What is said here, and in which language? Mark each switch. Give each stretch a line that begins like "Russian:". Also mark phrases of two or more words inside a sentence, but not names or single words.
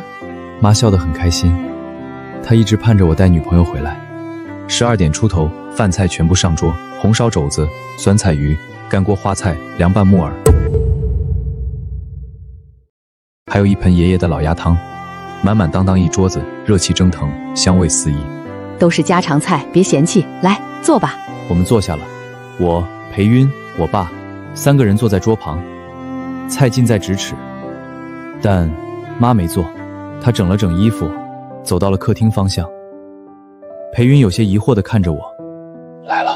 Chinese: 媽笑得很開心，她一直盼着我帶女朋友回來。12點出頭，飯菜全部上桌，紅燒肘子、酸菜魚、乾鍋花菜、涼拌木耳，還有一盆爺爺的老鴨湯，滿滿當當一桌子，熱氣蒸騰，香味四溢。都是家常菜，別嫌棄。來，坐吧。我們坐下了，我、裴雲、我爸3個人坐在桌旁，菜近在咫尺。但媽沒坐，她整了整衣服，走到了客廳方向。裴雲有些疑惑地看着我。來了。